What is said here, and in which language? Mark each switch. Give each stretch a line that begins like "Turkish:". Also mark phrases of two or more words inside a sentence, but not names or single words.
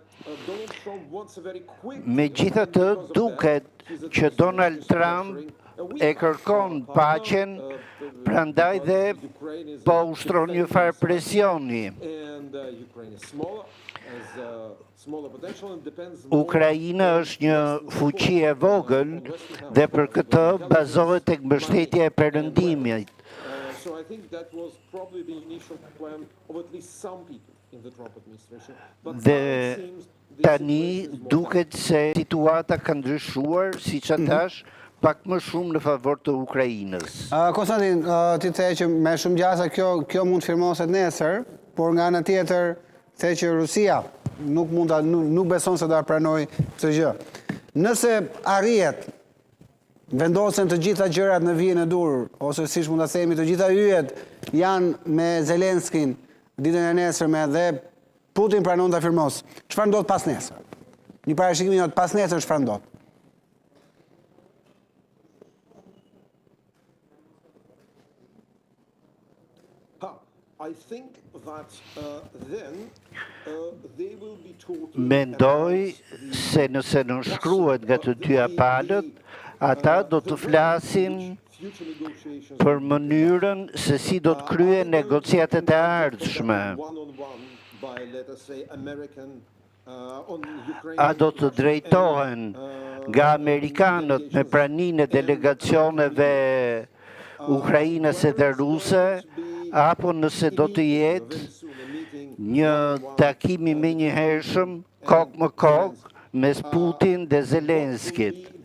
Albanian: Megjithatë, duket që Donald Trump e kërkon paqen, prandaj dhe po ushtron një farë presioni. Ukraina është një fuqi e vogël dhe për këtë bazohet tek mbështetja e Perëndimit.
English: So I think that was probably the initial plan of at least some people in the Trump administration.
Albanian: Dhe tani duket se situata ka ndryshuar, siç thash, pak më shumë në favor të Ukrainës. Konstantin, ti the që me shumë gjasa kjo mund firmoset nesër, por nga ana tjetër the që Rusia nuk beson se do ta pranojë këtë gjë. Nëse arrihet vendosen të gjitha gjërat në vijën e dur, ose siç mund ta themi të gjitha yjet janë me Zelenskin ditën e nesërme dhe Putin pranon ta firmos. Çfarë ndodh pas nesër? Një parashikim jot pas nesër çfarë ndodh?
English: I think that then they will be taught.
Albanian: Mendoj se nëse nënshkruhet nga të dyja palët, ata do të flasin për mënyrën se si do të kryen negociatet e ardhshme. A do të drejtohen nga amerikanët me praninë e delegacioneve ukrainase dhe ruse, apo nëse do të jetë një takim i menjëhershëm kokë më kokë mes Putin dhe Zelenskit.